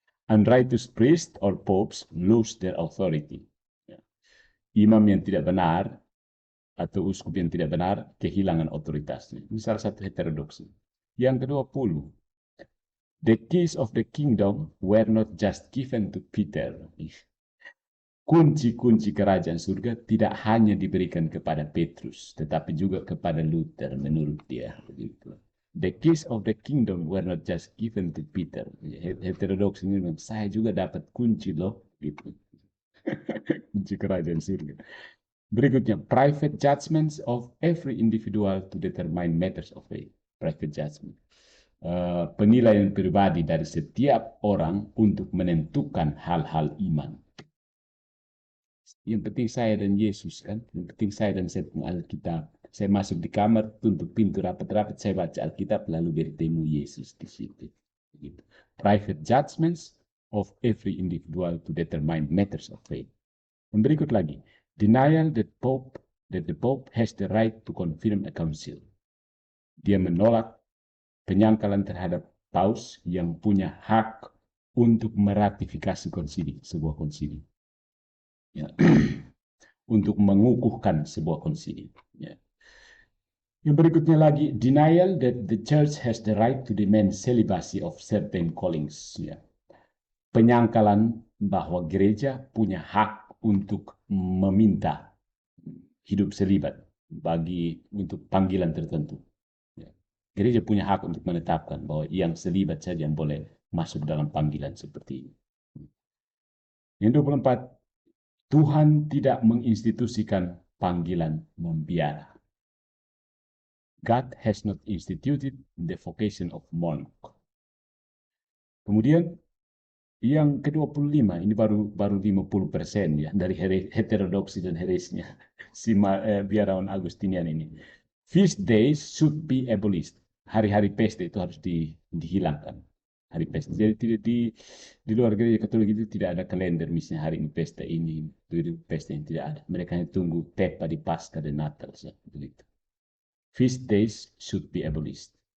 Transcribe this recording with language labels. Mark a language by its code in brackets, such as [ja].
[en] Unrighteous priests or popes lose their authority. [id] Imam yang tidak benar atau uskup yang tidak benar kehilangan otoritasnya. Ini salah satu heterodoksi. Yang ke-20, [en] the keys of the kingdom were not just given to Peter. [id] Kunci-kunci kerajaan surga tidak hanya diberikan kepada Petrus, tetapi juga kepada Luther menurut dia. [en] The keys of the kingdom were not just given to Peter. [id] Heterodoks ini, saya juga dapat kunci loh. Gitu. Kunci kerajaan surga. Berikutnya, [en] private judgments of every individual to determine matters of faith. Private judgment. [id] Penilaian pribadi dari setiap orang untuk menentukan hal-hal iman. Yang penting saya dan Yesus kan. Yang penting saya dan Alkitab. Saya masuk di kamar, tutup pintu rapat-rapat, saya baca Alkitab, lalu bertemu Yesus di situ. Gitu. [en] Private judgments of every individual to determine matters of faith. [id] Dan berikut lagi. [en] Denial that the Pope has the right to confirm a council. [id] Dia menolak penyangkalan terhadap paus yang punya hak untuk meratifikasi konsili, sebuah konsili. Ya. Untuk mengukuhkan sebuah konsili. Ya. Yang berikutnya lagi, [en] denial that the church has the right to demand celibacy of certain callings. [id] Ya. Penyangkalan bahwa gereja punya hak untuk meminta hidup selibat untuk panggilan tertentu. Ya. Gereja punya hak untuk menetapkan bahwa yang selibat saja yang boleh masuk dalam panggilan seperti ini. Yang 24, Tuhan tidak menginstitusikan panggilan membiara. [en] God has not instituted the vocation of monk. [id] Kemudian yang ke-25 ini baru 50% ya dari heterodoksi dan heresinya si biarawan Agustinian ini. [en] Feast days should be abolished. [id] Hari-hari pesta itu harus dihilangkan. Hari pesta. Jadi tidak di luar gereja Katolik itu tidak ada kalender misalnya hari ini pesta ini, pesta ini tidak ada. Mereka hanya tunggu tepa di Paskah dan Natal saja begitu. [en] Feast days should be abolished.